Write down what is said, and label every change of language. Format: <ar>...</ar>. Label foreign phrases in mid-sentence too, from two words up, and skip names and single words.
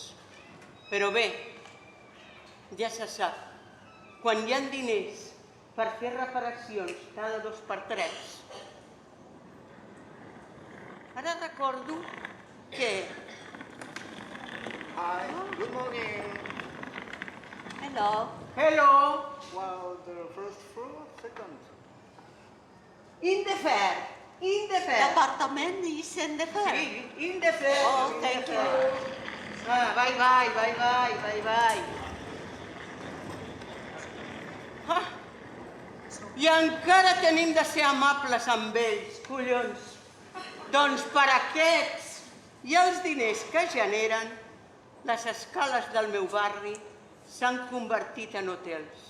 <ca>Però bé, ja se sap, quan hi ha diners per fer reparacions cada 2 per 3, ara recordo que...</ca> <en>Hi, good morning. Hello. Hello, Well, the first floor, second. in the fair. L'apartament is in the fair. Sí, in the fair. Oh, in thank the you. fair. Bye.</en> <ca>Ah, i encara tenim de ser amables amb ells, collons. Doncs per aquests i els diners que generen, les escales del meu barri s'han convertit en hotels.</ca>